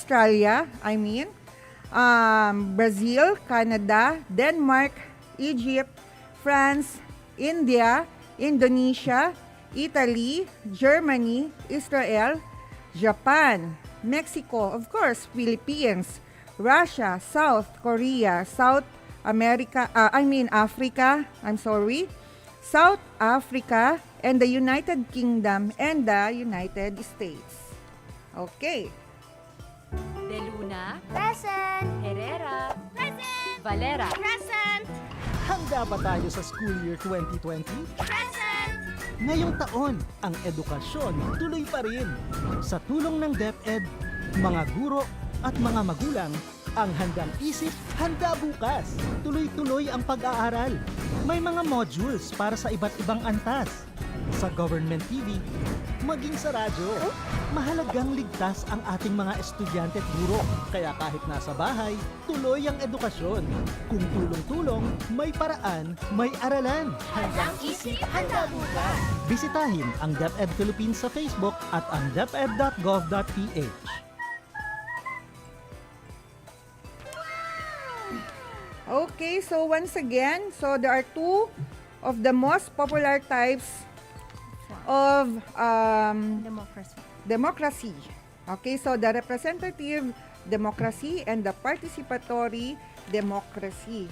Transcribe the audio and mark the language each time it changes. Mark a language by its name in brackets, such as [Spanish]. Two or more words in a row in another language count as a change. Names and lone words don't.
[English] Brazil, Canada, Denmark, Egypt, France, India, Indonesia, Italy, Germany, Israel, Japan, Mexico, of course, Philippines, Russia, South Korea, Africa, South Africa, and the United Kingdom and the United States. Okay. De Luna. Present. Herrera. Present. Valera. Present. [Filipino] Handa ba tayo sa [English] school year [Filipino] 2020? Present. Ngayong taon, ang edukasyon tuloy pa rin. Sa tulong ng DepEd, mga guro at mga magulang, ang handang isip, handa bukas. Tuloy-tuloy ang pag-aaral. May mga modules para sa iba't ibang antas. Sa [English] government TV, [Filipino] maging sa radyo. Mahalagang ligtas ang ating mga estudyante at guro. Kaya kahit nasa bahay, tuloy ang edukasyon. Kung tulong-tulong, may paraan, may aralan. Handang isip, handa bukas. Bisitahin ang DepEd Philippines sa Facebook at ang deped.gov.ph. [English] Okay, so once again, so there are two of the most popular types of democracy. Okay, so the representative democracy and the participatory democracy.